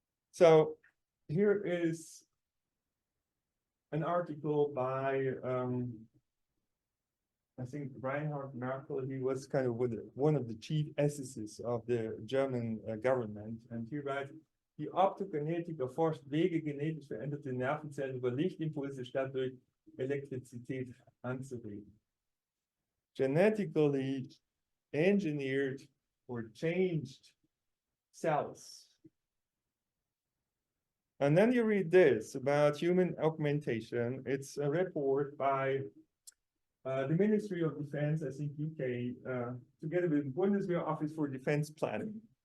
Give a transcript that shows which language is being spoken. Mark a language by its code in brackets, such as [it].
[en] So here is an article by, I think, Reinhard Merkel. He was kind of one of the chief ethicists of the German government. And he writes, [de] die Optogenetik erforscht Wege genetisch veränderte Nervenzellen über Lichtimpulse statt durch Elektrizität anzuregen. [en] Genetically engineered or changed cells. And then you read this about human augmentation. It's a report by the Ministry of Defense, I think UK, together with Bundeswehr Office for Defense Planning.